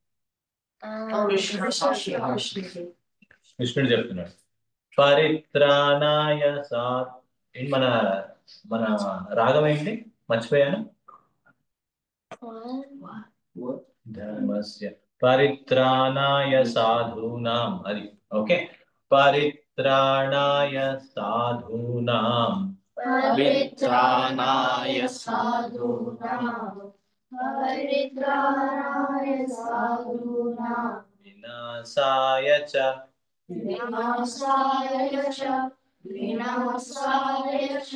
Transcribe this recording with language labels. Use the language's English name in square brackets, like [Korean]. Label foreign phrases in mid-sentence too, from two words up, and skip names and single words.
[Telugu] కృష్ణుడు చెప్తున్నాడు. [Sanskrit] పరిత్రాణాయ సాత్, [Telugu] మన మన రాగం ఏంటి మర్చిపోయాను. [Sanskrit] ధర్మస్య పరిత్రాణాయ సాధూనాం, [Telugu] అది ఓకే. [Sanskrit] పరిత్రాణాయ సాధూనాం, పరిత్రాణాయ సాధూనాం, పరిత్రాణాయ సాధూనాం, వినాశాయ చ వినాశాయ చ వినాశాయ చ